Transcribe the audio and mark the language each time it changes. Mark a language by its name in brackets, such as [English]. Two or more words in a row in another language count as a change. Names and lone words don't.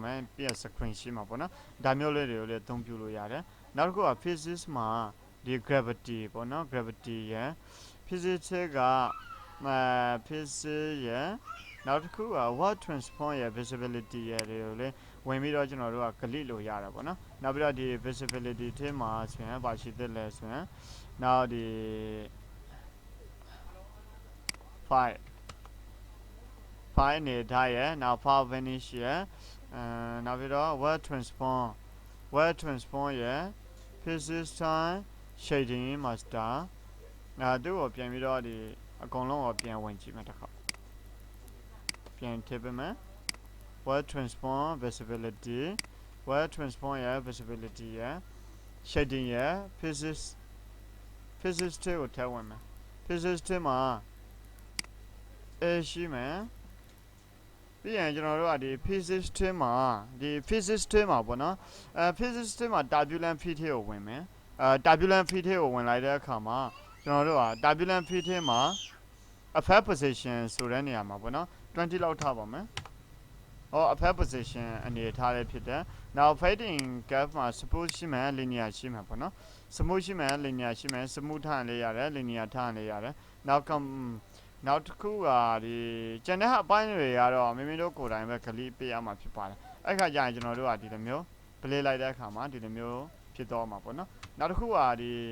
[Burmese] မယ်ပြီးရင် screen ရှိမှာပေါ့နော်ဒါမျိုးလေးတွေကိုလည်းအသုံးပြုလို့ရတယ်နောက်တစ်ခုက physics မှာဒီ gravity ပေါ့နော် gravity ရယ် physics ကphysics ရယ်နောက်တစ်ခုက [English] word transform [Burmese] ရယ် visibility ရယ်တွေကိုလည်းဝင်ပြီးတော့ကျွန်တော်တို့က click လို့ရတာပေါ့နော်နောက်ပြီးတော့ဒီ visibility ထဲမှာဆိုရင်ဘာရှိသလဲဆိုရင်နောက်ဒီ file အနေထားရယ်နောက် [English] file vanish [Burmese] ရယ်နောက်ပြီးတော့ [English] word transform word transform [Burmese] ရဲ့ [English] physics time shading master [Burmese] သူ့ကိုပြန်ပြီးတော့ဒီအကုန်လုံးကိုပြန်ဝင်ကြည့်မယ်တစ်ခါပြန်ထည့်ပေးမယ် [English] word transform visibility word transform [Burmese] ရဲ့ visibility ရဲ့ shading ရဲ့ physics ကိုထည့်ဝင်မယ် physics မှာ A ရှိမယ်ပြီးရင်ကျွန်တော်တို့ကဒီ physics မှာဒီ physics မှာပေါ့နော်physics မှာ [English] turbulent field [Burmese] ကိုဝင်မယ် [English] turbulent field [Burmese] ကိုဝင်လိုက်တဲ့အခါမှာကျွန် တော်တို့က [English] turbulent field [Burmese] မှာ [English] affect position [Burmese] ဆိုတဲ့နေရာမှာပေါ့နော်20လောက်ထားပါမယ် [English] affect position [Burmese] အနေထားလေးဖြစ်တယ် [English] now fading gap [Burmese] မှာ suppose ရှိမယ် linear ရှိမယ်ပေါ့နော် smooth ရှိမယ် linear ရှိမယ် smooth ထားလေးရတယ် linear ထားလေးရတယ် နောက်တစ်ခုကဒီကျန်တဲ့အပိုင်းတွေကတော့မိမိတို့ကိုယ်တိုင်ပဲကလီပေးရမှာဖြစ်ပါတယ်အဲ့ခါကျရင်ကျွန်တော်တို့ကဒီလိုမျိုး play လိုက်တဲ့အခါမှာဒီလိုမျိုးဖြစ်တော့မှာပေါ့နော်နောက်တစ်ခုကဒီ